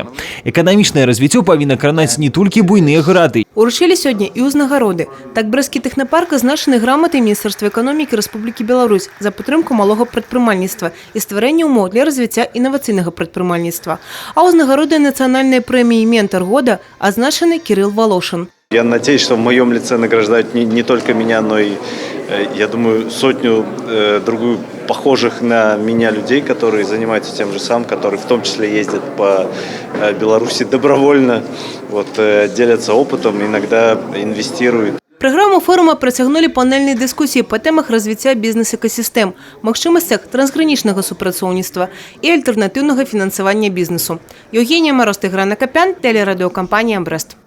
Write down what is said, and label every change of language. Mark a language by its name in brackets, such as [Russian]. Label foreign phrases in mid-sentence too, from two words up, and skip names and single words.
[Belarusian] Эканамічнае развіццё павінна кранаць не толькі буйныя гарады. Уручылі сёння і ўзнагароды. Так брэсцкі тэхнапарк азначаны граматай Міністэрства эканомікі Рэспублікі Беларусь за падтрымку малога прадпрымальніцтва і стварэння ўмоў для развіцця інавацыйнага прадпрымальніцтва. А ўзнагароды нацыянальнай премии «Ментор года» означенный Кирилл Волошин. [Russian] Я надеюсь, что в моем лице награждают не только меня, но и, я думаю, сотню другую похожих на меня людей, которые занимаются тем же самым, которые в том числе ездят по Беларуси добровольно, делятся опытом, иногда инвестируют. [Belarusian] Праграму форума працягнулі панельныя дыскусіі па тэмах развіцця бізнес-экасістэм, магчымасцях трансгранічнага супрацоўніцтва і альтэрнатыўнага фінансавання бізнесу. [Russian] Евгения Мороз, Тыгран Акопян, телерадиокомпания «Брэст».